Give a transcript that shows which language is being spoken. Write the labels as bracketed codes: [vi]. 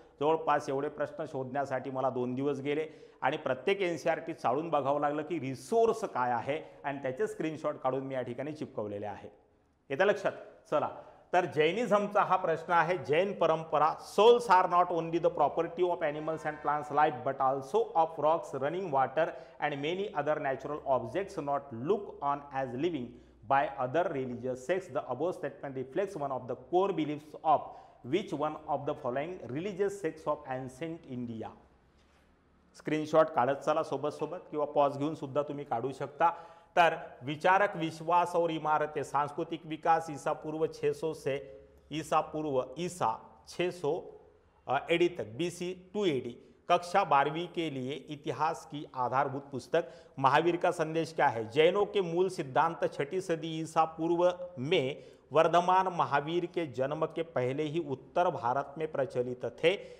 [mr] जवळपास एवढे प्रश्न शोधण्यासाठी मला 2 दिवस गेले, आणि प्रत्येक एनसीईआरटी चाळून बघावं लागलं की रिसोर्स काय आहे, आणि त्याचे स्क्रीनशॉट काढून मी या ठिकाणी चिपकवलेले आहे। येतं लक्षात? चला, तर जैनिझमचा हा प्रश्न आहे। जैन परंपरा, [en] Souls are not only the property of animals and plants life, but also of rocks, running water and many other natural objects not look on as living by other religious sects. The above statement reflects one of the core beliefs of which one of the following religious sects of ancient India? [mr] Screenshot काढत चला सोबत सोबत, किंवा pause घेऊन सुद्धा तुम्ही काढू शकता। [hi] तर विचारक, विश्वास और इमारतें, सांस्कृतिक विकास ईसा पूर्व 600 से ईसा 600 एडी तक, BC 2 AD। कक्षा 12वीं के लिए इतिहास की आधारभूत पुस्तक। महावीर का संदेश क्या है? जैनों के मूल सिद्धांत 6ठी सदी ईसा पूर्व में वर्धमान महावीर के जन्म के पहले ही उत्तर भारत में प्रचलित थे।